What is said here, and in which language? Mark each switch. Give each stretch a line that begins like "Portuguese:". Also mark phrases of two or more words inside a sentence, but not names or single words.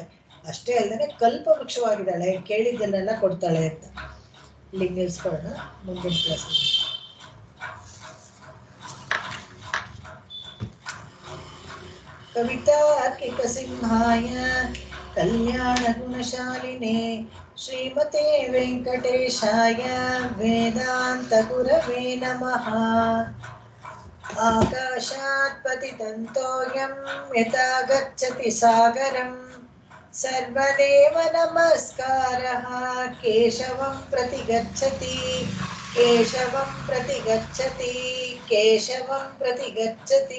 Kannada: ಅಷ್ಟೇ ಅಲ್ಲದೆ ಕಲ್ಪವೃಕ್ಷವಾಗಿದ್ದಾಳೆ, ಕೇಳಿದ್ದನ್ನೆಲ್ಲ ಕೊಡ್ತಾಳೆ ಅಂತ. ಇಲ್ಲಿ ನಿಲ್ಸ್ಕೊಳ್ಳೋಣ, ಮುಂದಿನ ಕ್ಲಾಸ್.
Sanskrit: ಕವಿತಾರ್ಕಿಕ ಸಿಂಹಾಯ ಕಲ್ಯಾಣ ಗುಣಶಾಲಿನೇ ಶ್ರೀಮತೆ ವೆಂಕಟೇಶಾಯ ವೇದಾಂತ ಗುರವೇ ನಮಃ. ಆಕಾಶಾತ್ ಪತಿತಂ ತೋಯಂ ಯಥಾ ಗಚ್ಚತಿ ಸಾಗರಂ ಸರ್ವದೇವ ನಮಸ್ಕಾರಃ ಕೇಶವಂ ಪ್ರತಿ ಗಚ್ಚತಿ ಕೇಶವಂ ಪ್ರತಿ ಗಚ್ಚತಿ ಕೇಶವಂ ಪ್ರತಿ ಗಚ್ಚತಿ.